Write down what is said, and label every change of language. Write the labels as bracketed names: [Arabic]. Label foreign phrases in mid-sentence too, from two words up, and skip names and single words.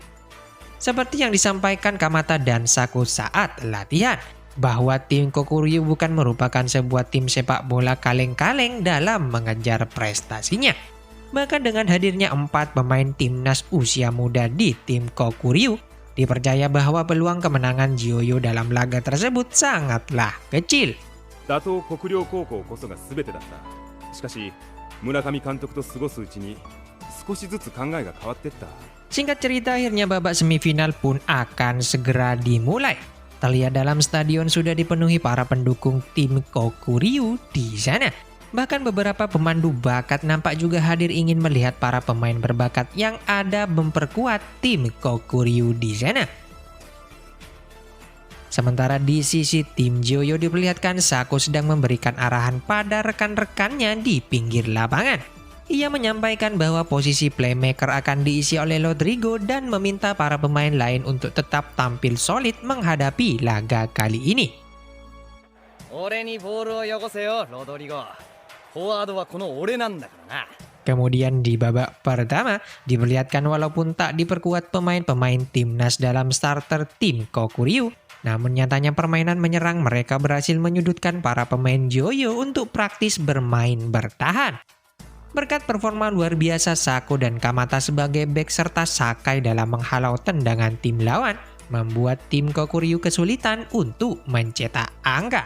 [Indonesian] Seperti yang disampaikan Kamata dan Saku saat latihan, bahwa tim Kokuryu bukan merupakan sebuah tim sepak bola kaleng-kaleng dalam mengejar prestasinya. Bahkan dengan hadirnya 4 pemain timnas usia muda di tim Kokuryu, dipercaya bahwa peluang kemenangan Joyo dalam laga tersebut sangatlah kecil. [Japanese] 打倒国領高校こそが全てだった。しかし村上監督と過ごすうちに少しずつ考えが変わってった。 [Indonesian] Singkat cerita akhirnya babak semifinal pun akan segera dimulai. Terlihat dalam stadion sudah dipenuhi para pendukung tim Kokuryu di sana. Bahkan beberapa pemandu bakat nampak juga hadir ingin melihat para pemain berbakat yang ada memperkuat tim Kokuryu di sana. Sementara di sisi tim Joyo diperlihatkan Saku sedang memberikan arahan pada rekan-rekannya di pinggir lapangan. Ia menyampaikan bahwa posisi playmaker akan diisi oleh Rodrigo dan meminta para pemain lain untuk tetap tampil solid menghadapi laga kali ini. [Japanese] 俺にボールをよこせよロドリゴ。フォワードはこの俺なんだからな。 [Indonesian] Kemudian di babak pertama diperlihatkan walaupun tak diperkuat pemain-pemain timnas dalam starter tim Kokuryu, namun nyatanya permainan menyerang mereka berhasil menyudutkan para pemain Joyo untuk praktis bermain bertahan. Berkat performa luar biasa Sako dan Kamata sebagai bek serta Sakai dalam menghalau tendangan tim lawan, membuat tim Kokuryu kesulitan untuk mencetak angka.